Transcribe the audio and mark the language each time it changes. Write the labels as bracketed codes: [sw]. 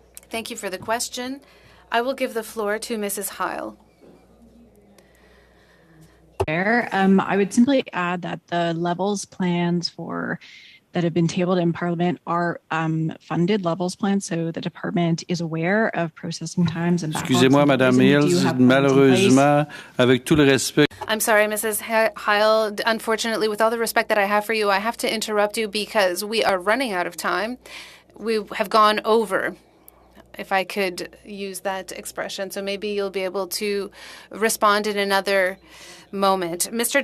[en] Thank you for the question. I will give the floor to Mrs. Heil. I would simply add that the levels plans that have been tabled in Parliament are funded levels plans, so the department is aware of processing times and backlogs. [fr] Excusez-moi, Madame Mills, malheureusement, avec tout le respect. [en] I'm sorry, Mrs. Heil. Unfortunately, with all the respect that I have for you, I have to interrupt you because we are running out of time. We have gone over, if I could use that expression. So maybe you'll be able to respond in another moment. Mr.